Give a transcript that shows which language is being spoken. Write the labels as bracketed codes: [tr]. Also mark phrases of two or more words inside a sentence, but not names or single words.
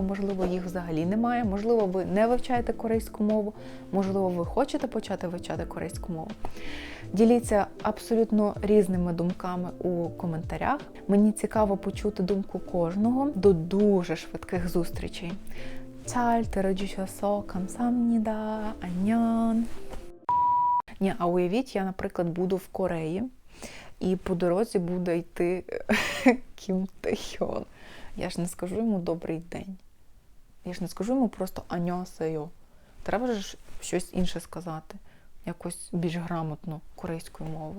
[uk] Можливо, їх взагалі немає, можливо, ви не вивчаєте корейську мову, можливо, ви хочете почати вивчати корейську мову. Діліться абсолютно різними думками у коментарях. Мені цікаво почути думку кожного. До дуже швидких зустрічей. [ko] 잘 들어주셔서 감사합니다. 안녕. [uk] Ні, а уявіть, я, наприклад, буду в Кореї, і по дорозі буде йти Кім Тейхьон. Я ж не скажу йому «добрий день». Я ж не скажу йому просто «аньосейо». Треба ж щось інше сказати. Якось більш грамотно корейською мовою.